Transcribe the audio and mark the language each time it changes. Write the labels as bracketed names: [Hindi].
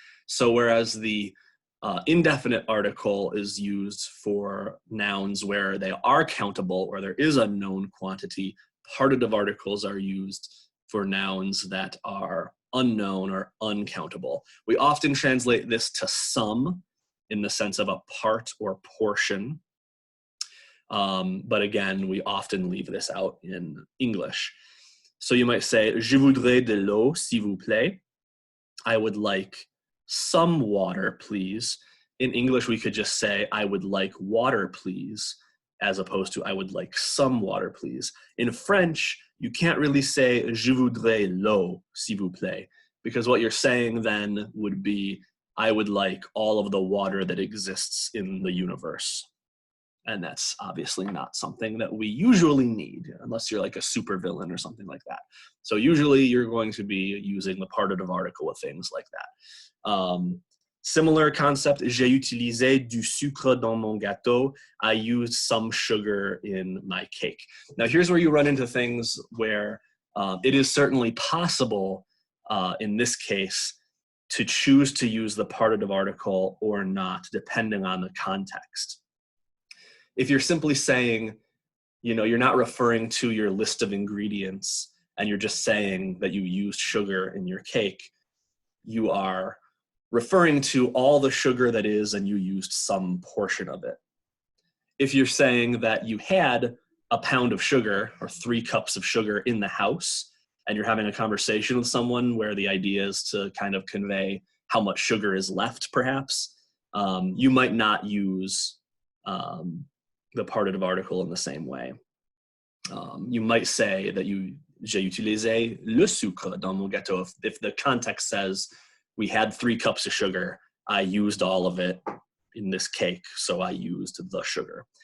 [English] So whereas the indefinite article is used for nouns where they are countable or there is a known quantity, partitive articles are used for nouns that are unknown or uncountable. We often translate this to some in the sense of a part or portion. But again, we often leave this out in English. So you might say, [French] je voudrais de l'eau, s'il vous plaît. [English] I would like some water, please. In English, we could just say, I would like water, please, as opposed to I would like some water, please. In French, you can't really say, [French] je voudrais l'eau, s'il vous plaît, [English] because what you're saying then would be, I would like all of the water that exists in the universe. And that's obviously not something that we usually need, unless you're like a supervillain or something like that. So usually you're going to be using the partitive article with things like that. Similar concept, [French] j'ai utilisé du sucre dans mon gâteau. [English] I used some sugar in my cake. Now here's where you run into things where it is certainly possible in this case to choose to use the partitive article or not, depending on the context. If you're simply saying, you're not referring to your list of ingredients and you're just saying that you used sugar in your cake, you are referring to all the sugar that is and you used some portion of it. If you're saying that you had a pound of sugar or 3 cups of sugar in the house and you're having a conversation with someone where the idea is to kind of convey how much sugar is left, perhaps, you might not use the partitive article in the same way. You might say that [French] j'ai utilisé le sucre dans mon gâteau. [English] If the context says we had 3 cups of sugar, I used all of it in this cake, so I used the sugar.